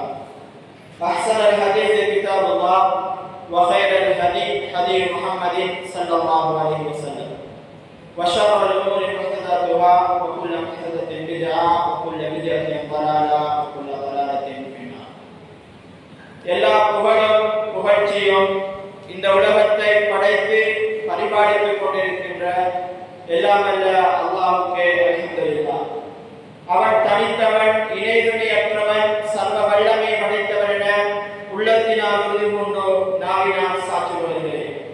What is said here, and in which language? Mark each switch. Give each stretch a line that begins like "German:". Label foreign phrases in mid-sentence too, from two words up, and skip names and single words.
Arabic: أحسن الحديث كتاب الله وخير الهدي هدي محمد صلى الله عليه وسلم وشر الأمور محدثاتها وكل محدثة بدعة وكل بدعة ضلالة وكل ضلالة في النار.
Tamil: எல்லா புகழும் புகழ்ச்சியும் இந்த உலகத்தை படைத்து பரிபாலித்துக் கொண்டிருக்கின்ற எல்லாம் அல்ல அல்லாஹ்வுக்கே அல்ஹம்துலில்லாஹ். அவன் தனித்தவன், இணை துணையற்றவன், சர்வ வல்லமை படைத்தவன் என உள்ளத்தினால் உறுதி கொண்டு நாவினால் சாட்சி வருகிறேன்.